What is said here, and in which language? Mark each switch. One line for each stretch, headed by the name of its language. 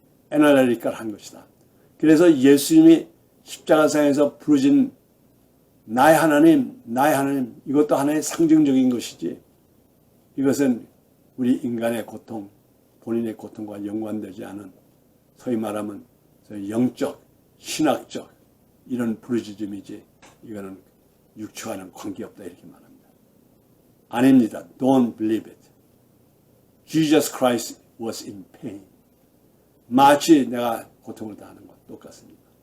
Korean: 애나라리칼한 것이다. 그래서 예수님이 십자가상에서 부르짖은 나의 하나님, 이것도 하나의 상징적인 것이지, 이것은 우리 인간의 고통, 본인의 고통과 연관되지 않은, 소위 말하면 영적, 신학적 이런 부르짖음이지, 이거는 육체와는 관계없다 이렇게 말합니다. 아닙니다.
English: Don't believe it. Jesus Christ was in pain.
Korean: 마치 내가 고통을 당하는 것 똑같습니다.